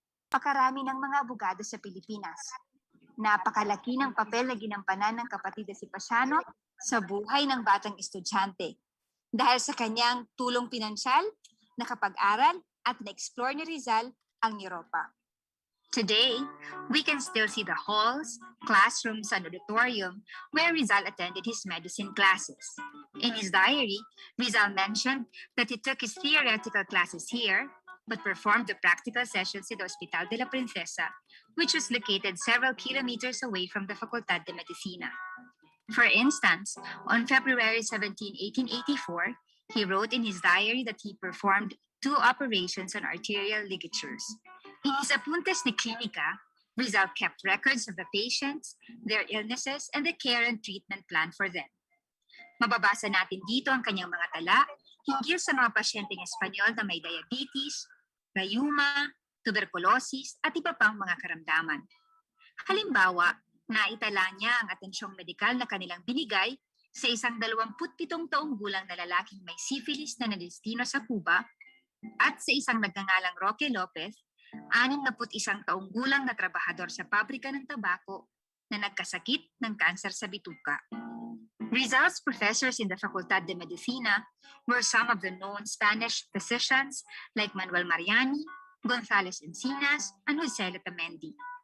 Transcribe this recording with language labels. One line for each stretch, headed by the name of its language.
Filipino: Pakarami ng mga abogado sa Pilipinas. Napakalaki ng papel na ginampanan ng kapatid na si Pasiano sa buhay ng batang estudyante. Dahil sa kanyang tulong pinansyal, nakapag-aral at na-explore ni Rizal ang Europa.
English: Today, we can still see the halls, classrooms, and auditorium where Rizal attended his medicine classes. In his diary, Rizal mentioned that he took his theoretical classes here, but performed the practical sessions in the Hospital de la Princesa, which was located several kilometers away from the Facultad de Medicina. For instance, on February 17, 1884, he wrote in his diary that he performed 2 operations on arterial ligatures. In his Apuntes de Clinica, Rizal kept records of the patients, their illnesses, and the care and treatment plan for them.
Filipino: Mababasa natin dito ang kanyang mga tala hinggil sa mga pasyenteng Espanyol na may diabetes, rayuma, tuberculosis, at iba pang mga karamdaman. Halimbawa, naitala niya ang atensyong medikal na kanilang binigay sa isang 27 taong gulang na lalaking may syphilis na nadestino sa Cuba at sa isang nagngangalang Roque Lopez, 61 taong gulang na trabahador sa pabrika ng tabako na nagkasakit ng kanser sa bituka.
English: Rizal's professors in the Facultad de Medicina were some of the known Spanish physicians like Manuel Mariani, Gonzales Encinas, and Jose Letamendi.